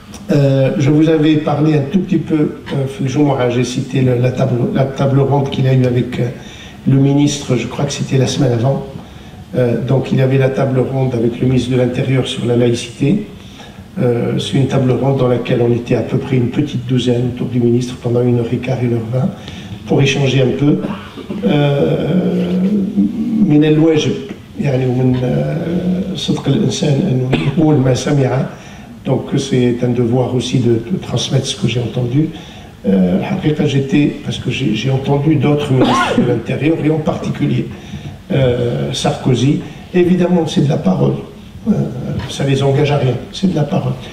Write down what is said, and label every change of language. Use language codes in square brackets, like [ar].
[fr] Je vous avais parlé un tout petit peu, j'ai cité la table ronde qu'il a eue avec le ministre, je crois que c'était la semaine avant. Donc il y avait la table ronde avec le ministre de l'Intérieur sur la laïcité. C'est une table ronde dans laquelle on était à peu près une petite douzaine autour du ministre pendant 1h15, 1h20 pour échanger un peu. [ar] من الواجب يعني ومن صدق الإنسان أنه يقول ما سمع. [fr] Donc c'est un devoir aussi de transmettre ce que j'ai entendu. J'étais, parce que j'ai entendu d'autres ministres de l'Intérieur, et en particulier Sarkozy. Évidemment, c'est de la parole. Ça les engage à rien, c'est de la parole.